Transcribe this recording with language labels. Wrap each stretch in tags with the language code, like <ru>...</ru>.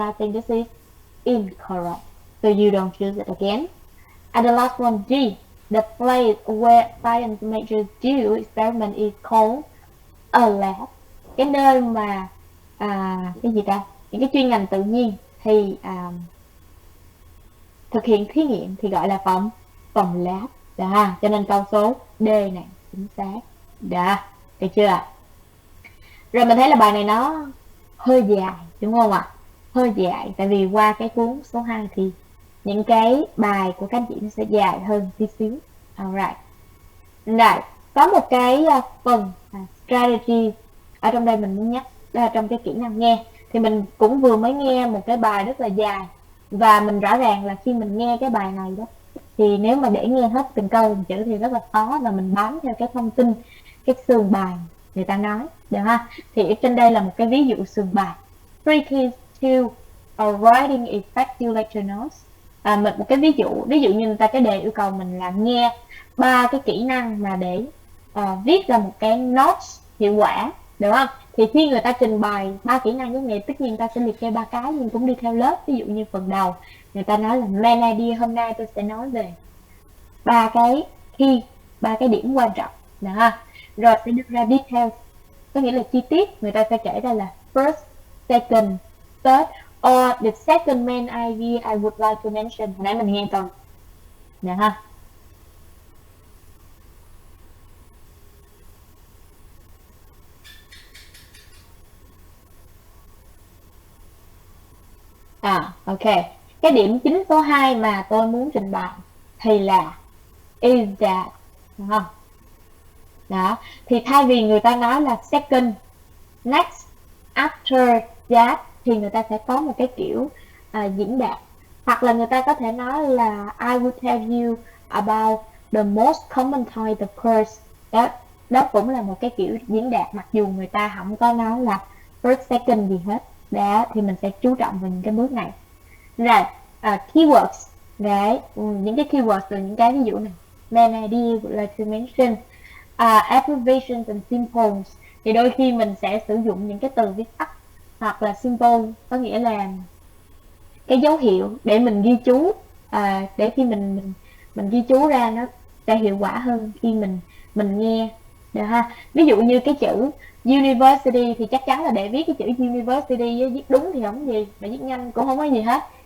<en>I think this is incorrect. So you don't choose it again. And the last one, D, the place where science majors do experiment is called a lab.</en> <vi>Cái nơi mà cái gì ta? Những cái chuyên ngành tự nhiên thì thực hiện thí nghiệm thì gọi là phòng lab. Đó, cho nên câu số D này chính xác. Đó, được chưa? Rồi mình thấy là bài này nó hơi dài đúng không ạ? Hơi dài, tại vì qua cái cuốn số 2 thì những cái bài của các anh chị nó sẽ dài hơn tí xíu. Alright. Rồi, có một cái phần strategy ở trong đây mình muốn nhắc, đó là trong cái kỹ năng nghe. Thì mình cũng vừa mới nghe một cái bài rất là dài, và mình rõ ràng là khi mình nghe cái bài này đó, thì nếu mà để nghe hết từng câu từng chữ thì rất là khó, và mình bám theo cái thông tin, cái sườn bài người ta nói, được ha? Thì ở trên đây là một cái ví dụ sườn bài.</vi> <en>Three keys to writing effective lecture notes.</en> <vi>Một cái ví dụ như người ta cái đề yêu cầu mình là nghe 3 cái kỹ năng mà để viết ra một cái notes hiệu quả, được không? Thì khi người ta trình bày 3 kỹ năng giống vậy, tất nhiên ta sẽ liệt kê 3 cái, nhưng cũng đi theo lớp. Ví dụ như phần đầu người ta nói là main idea, hôm nay tôi sẽ nói về 3 cái key, 3 cái điểm quan trọng, được ha? Rồi sẽ đưa ra details, có nghĩa là chi tiết. Người ta sẽ kể ra là</vi> <en>first, second, third, or the second main idea I would like to mention.</en> <vi>Hồi nãy mình nghe rồi, được ha? Ok. Cái điểm chính số 2 mà tôi muốn trình bày thì là</vi> <en>is that,</en> <vi>đúng không? Đó, thì thay vì người ta nói là</vi> <en>second, next, after that,</en> <vi>thì người ta sẽ có một cái kiểu diễn đạt. Hoặc là người ta có thể nói là</vi> <en>I will tell you about the most common type of course.</en> <vi>Đó cũng là một cái kiểu diễn đạt, mặc dù người ta không có nói là first, second gì hết. Đó, thì mình sẽ chú trọng vào những cái bước này. Rồi, keywords. Đấy, những cái keywords là những cái ví dụ này.</vi> <en>Main idea would like to mention. Abbreviations and symbols.</en> <vi>Thì đôi khi mình sẽ sử dụng những cái từ viết tắt, hoặc là symbol, có nghĩa là cái dấu hiệu để mình ghi chú, để khi mình ghi chú ra nó sẽ hiệu quả hơn khi mình nghe, được ha? Ví dụ như cái chữ university thì chắc chắn là để viết cái chữ university viết đúng thì không gì, mà viết nhanh cũng không có gì hết.</vi>